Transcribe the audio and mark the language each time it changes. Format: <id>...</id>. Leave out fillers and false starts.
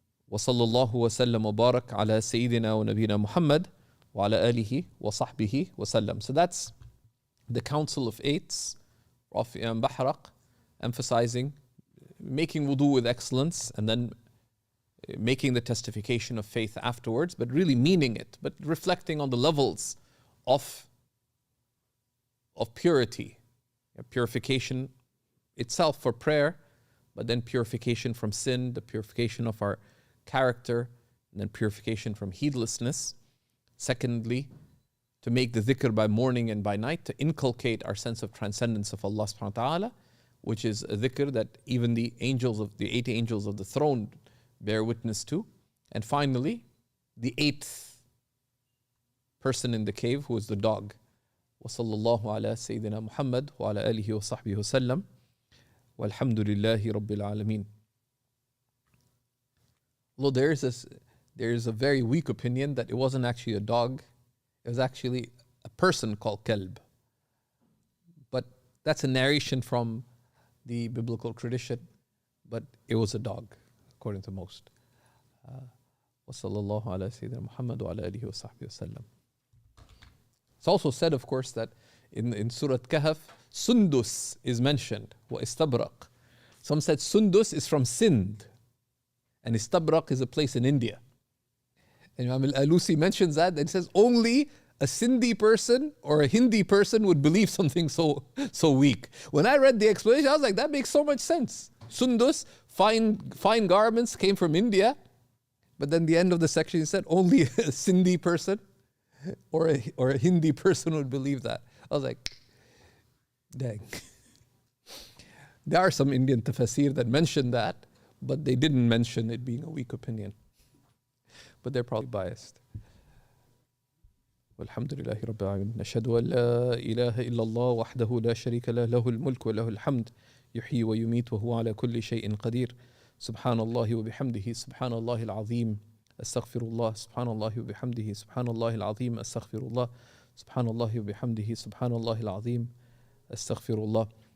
<ar>وصلى الله وسلم وبارك على سيدنا ونبينا محمد وعلى آله وصحبه وسلم.</ar> <en>So that's the Council of Eights of Imam Bahraq, emphasizing making wudu with excellence and then making the testification of faith afterwards, but really meaning it, but reflecting on the levels of purity, purification itself for prayer, but then purification from sin, the purification of our character, and then purification from heedlessness. Secondly, to make the dhikr by morning and by night, to inculcate our sense of transcendence of Allah subhanahu wa ta'ala, which is a dhikr that even the 8 angels of the throne bear witness to. And finally, the 8th person in the cave, who is the dog.</en> <ar>وصلى الله على سيدنا محمد وعلى آله وصحبه وسلم والحمد لله رب العالمين.</ar> <en>Although there is a very weak opinion that it wasn't actually a dog, it was actually a person called Kalb. But that's a narration from the biblical tradition, but it was a dog, according to most.</en> <ar>وصلى الله على سيدنا محمد وعلى آله وصحبه وسلم.</ar> <en>It's also said, of course, that in Surah Kahf, Sundus is mentioned, wa istabraq. Some said Sundus is from Sindh, and Istabraq is a place in India. And Imam al-Alusi mentions that, and says only a Sindhi person or a Hindi person would believe something so weak. When I read the explanation, I was like, that makes so much sense. Sundus, fine garments, came from India, but then the end of the section he said only a Sindhi person or a Hindi person would believe that. I was like, dang. There are some Indian tafsir that mention that, but they didn't mention it being a weak opinion. But they're probably biased.</en> <ar>والحمد لله رب العالمين نشهد أن لا إله إلا الله وحده لا شريك له له الملك وله الحمد يحيي ويميت وهو على كل شيء قدير سبحان الله وبحمده سبحان الله العظيم أستغفر الله سبحان الله وبحمده سبحان الله العظيم أستغفر الله سبحان الله وبحمده سبحان الله العظيم أستغفر الله.</ar>